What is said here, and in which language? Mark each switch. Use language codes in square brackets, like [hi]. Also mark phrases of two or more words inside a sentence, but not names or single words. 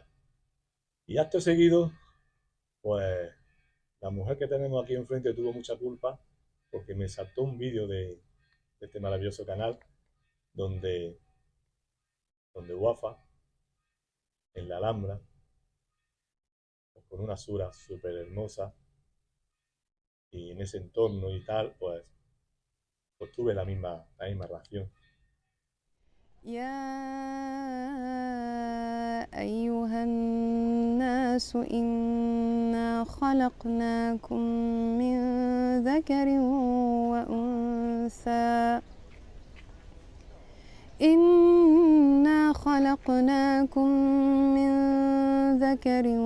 [es] Y acto seguido, pues la mujer que tenemos aquí enfrente tuvo mucha culpa porque me saltó un vídeo de este maravilloso canal donde, donde Wafa, en la Alhambra, pues, con una sura súper hermosa y en ese entorno y tal, pues tuve la misma reacción. [ar] يا أيها الناس إنا خلقناكم من ذكر وأنثى إنا خلقناكم من ذكر